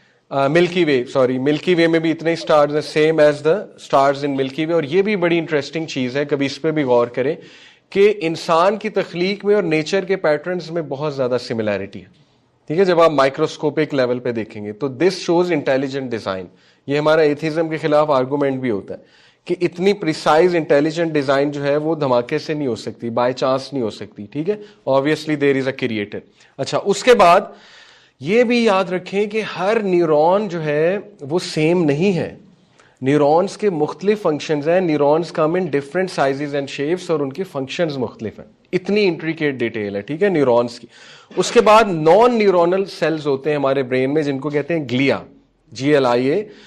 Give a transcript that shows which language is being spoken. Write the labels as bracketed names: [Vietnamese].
[Urdu] ملکی وے میں بھی اتنے ہی سٹارز ہیں, [English] Same as the stars in Milky Way. [Urdu] اور یہ بھی بڑی انٹرسٹنگ چیز ہے, کبھی اس پہ بھی غور کریں کہ انسان کی تخلیق میں اور نیچر کے پیٹرنز میں بہت زیادہ سملیرٹی ہے. ٹھیک ہے, جب آپ مائکروسکوپک لیول پہ دیکھیں گے تو [English] This shows intelligent design. [Urdu] یہ ہمارا ایتھیزم کے خلاف آرگومنٹ بھی ہوتا ہے کہ اتنی پریسائز انٹیلیجنٹ ڈیزائن جو ہے وہ دھماکے سے نہیں ہو سکتی, [English] by chance [Urdu] نہیں ہو سکتی. ٹھیک ہے, [English] obviously there is a creator. [Urdu] اچھا, اس کے بعد یہ بھی یاد رکھیں کہ ہر نیورون جو ہے وہ سیم نہیں ہے. نیورونز کے مختلف فنکشنز ہیں, [English] neurons come in different sizes and shapes, [Urdu] اور ان کے فنکشنز مختلف ہیں. اتنی انٹریکیٹ ڈیٹیل ہے. ٹھیک ہے, نیورونز کی. اس کے بعد نان نیورونل سیلز ہوتے ہیں ہمارے برین میں, جن کو کہتے ہیں گلیا, GLIA.